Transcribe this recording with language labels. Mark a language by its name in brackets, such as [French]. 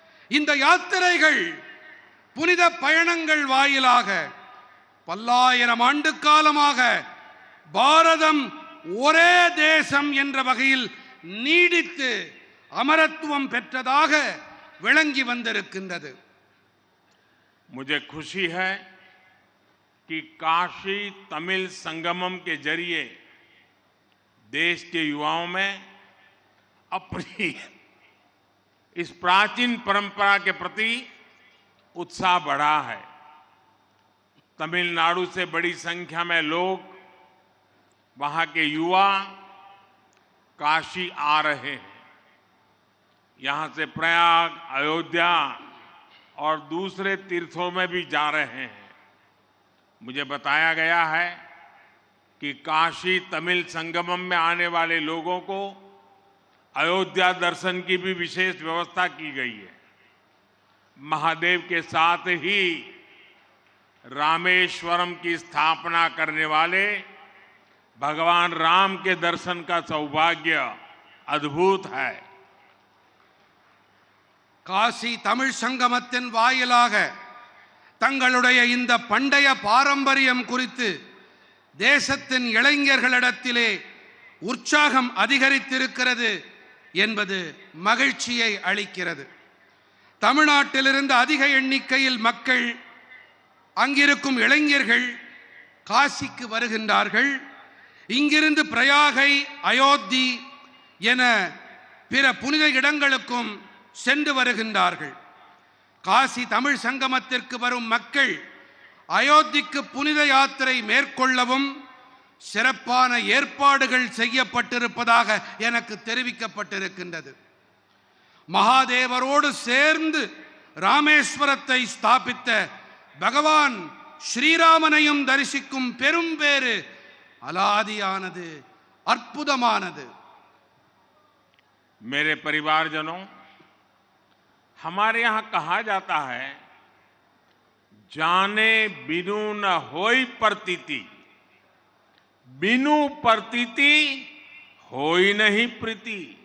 [Tamil] இந்த யாத்திரைகள், புனித பயணங்கள் வாயிலாக பல்லாயிரம் ஆண்டு காலமாக பாரதம் ஒரே தேசம் என்ற வகையில் நீடித்து அமரத்துவம் பெற்றதாக விளங்கி வந்திருக்கின்றது. [Hindi] मुझे खुशी है कि काशी तमिल संगमम के जरिए देश के युवाओं में अपनी इस प्राचीन परंपरा के प्रति उत्साह बढ़ा है। तमिलनाडु से बड़ी संख्या में लोग, वहां के युवा काशी आ रहे हैं। यहां से प्रयाग, अयोध्या और दूसरे तीर्थों में भी जा रहे हैं। मुझे बताया गया है कि काशी तमिल संगमम में आने वाले लोगों को अयोध्या दर्शन की भी विशेष व्यवस्था की गई है। महादेव के साथ ही रामेश्वरम की स्थापना करने वाले भगवान राम के दर्शन का सौभाग्य अद्भुत है। [Tamil] காசி தமிழ் சங்கமத்தின் வாயிலாக தங்களுடைய இந்த பண்டைய பாரம்பரியம் குறித்து தேசத்தின் இளைஞர்களிடத்திலே உற்சாகம் அதிகரித்திருக்கிறது என்பது மகிழ்ச்சியை அளிக்கிறது. தமிழ்நாட்டிலிருந்து அதிக எண்ணிக்கையில் மக்கள், அங்கிருக்கும் இளைஞர்கள் காசிக்கு வருகின்றார்கள். இங்கிருந்து பிரயாகை, அயோத்தி என பிற புனித இடங்களுக்கும் சென்று வருகின்றார்கள். காசி தமிழ் சங்கமத்திற்கு வரும் மக்கள் அயோத்திக்கு புனித யாத்திரை மேற்கொள்ளவும் சிறப்பான ஏற்பாடுகள் செய்யப்பட்டிருப்பதாக எனக்கு தெரிவிக்கப்பட்டிருக்கின்றது. மகாதேவரோடு சேர்ந்து ராமேஸ்வரத்தை ஸ்தாபித்த பகவான் ஸ்ரீராமனையும் தரிசிக்கும் பெரும் பேறு அலாதியானது, அற்புதமானது. [Hindi] मेरे परिवारजनों, हमारे यहाँ कहा जाता है, जाने बिनु न होई प्रतीति, बिनु प्रतीति होई नहीं प्रीति।